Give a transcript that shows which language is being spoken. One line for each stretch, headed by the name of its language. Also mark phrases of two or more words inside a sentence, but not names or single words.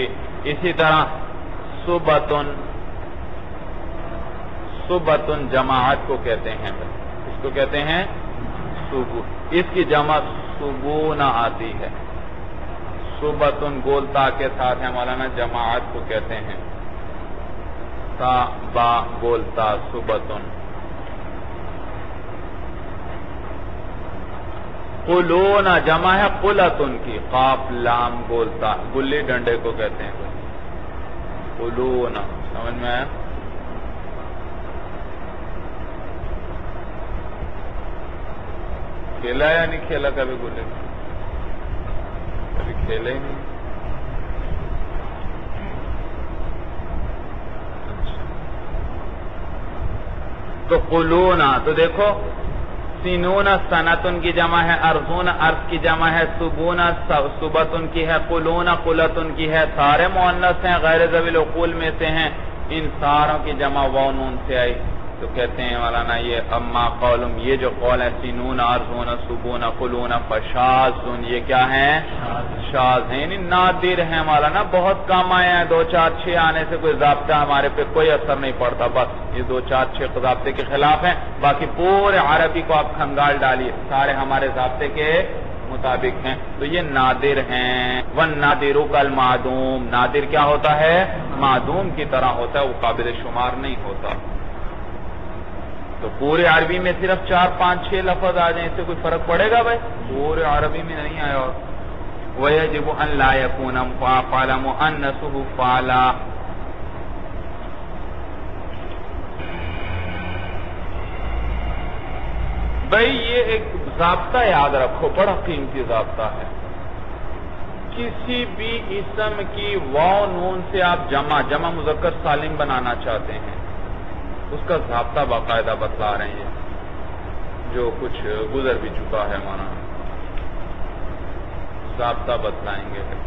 Urdu: اسی طرح صبتن، صبتن جماعت کو کہتے ہیں، اس کو کہتے ہیں صبح، اس کی جمع صبونا آتی ہے. صبتن گولتا کے ساتھ ہے مولانا، جماعت کو کہتے ہیں تا با گولتا صبتن. قلونا جمع ہے قلتن کی، قاف لام گولتا، گلی ڈنڈے کو کہتے ہیں قلونا. سمجھ میں آیا؟ کھیلا یا نہیں کھیلا کبھی گلے؟ کبھی کھیلے ہی نہیں. تو قلونا، تو دیکھو سینون سنتن کی جمع ہے، ارزون ارز کی جمع ہے، صبون صبتن کی ہے، قلون قلتن کی ہے، سارے مؤنث ہیں، غیر ذوی العقول میں سے ہیں، ان ساروں کی جمع واو نون سے آئی. تو کہتے ہیں مولانا یہ
Arabic: اما قولم،
Urdu: یہ جو قول ہے
Arabic: سینون ارزون صبون قلون فشاذن،
Urdu: یہ کیا ہیں؟ شاذ ہیں، یعنی نادر ہیں مولانا، بہت کم آئے ہیں. 2 4 6 آنے سے کوئی ضابطہ ہمارے پہ کوئی اثر نہیں پڑتا، بس یہ 2 4 6 ضابطے کے خلاف ہیں. باقی پورے عربی کو آپ کھنگال ڈالیے، سارے ہمارے ضابطے کے مطابق ہیں. تو یہ نادر ہیں.
Arabic: والنادر کالمعدوم،
Urdu: نادر کیا ہوتا ہے؟ معدوم کی طرح ہوتا ہے، وہ قابل شمار نہیں ہوتا. تو پورے عربی میں صرف 4 5 6 لفظ آ جائیں، اس سے کوئی فرق پڑے گا بھائی؟ پورے عربی میں نہیں آیا.
Arabic: اور وَيَجِبُ أَنْ لَا يَكُونَ فَعَلَ مُؤَنَّثُهُ فَعَلَا.
Urdu: بھائی یہ ایک ضابطہ یاد رکھو، بڑا قیمتی ضابطہ ہے. کسی بھی اسم کی واو نون سے آپ جمع مذکر سالم بنانا چاہتے ہیں، اس کا ضابطہ باقاعدہ بتلا رہے ہیں، جو کچھ گزر بھی چکا ہے مولانا، ضابطہ بتلائیں گے